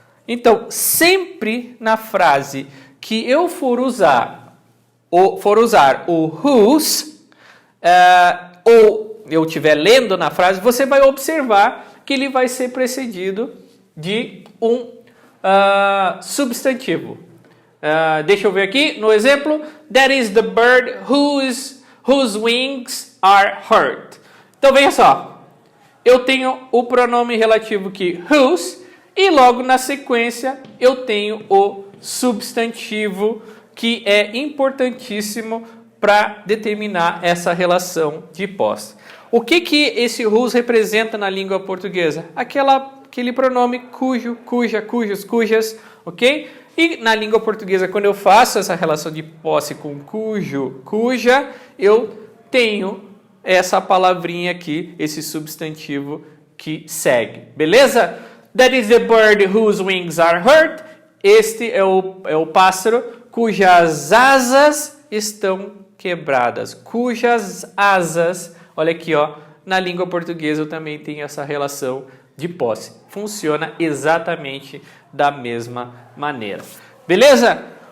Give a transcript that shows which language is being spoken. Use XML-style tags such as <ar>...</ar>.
<pt>Então, sempre na frase que eu for usar o whose, ou eu estiver lendo na frase, você vai observar que ele vai ser precedido de um substantivo. Deixa eu ver aqui no exemplo.</pt> <en>That is the bird whose wings are hurt.</en> <pt>Então, veja só. Eu tenho o pronome relativo aqui, whose, e logo na sequência eu tenho o substantivo que é importantíssimo para determinar essa relação de posse. O que esse whose representa na língua portuguesa? Aquele pronome cujo, cuja, cujos, cujas, ok? E na língua portuguesa, quando eu faço essa relação de posse com cujo, cuja, eu tenho essa palavrinha aqui, esse substantivo que segue. Beleza?</pt> <en>That is the bird whose wings are hurt.</en> <pt>Este é o pássaro cujas asas estão quebradas. Cujas asas, olha aqui, ó, na língua portuguesa eu também tenho essa relação de posse. Funciona exatamente da mesma maneira. Beleza?</pt>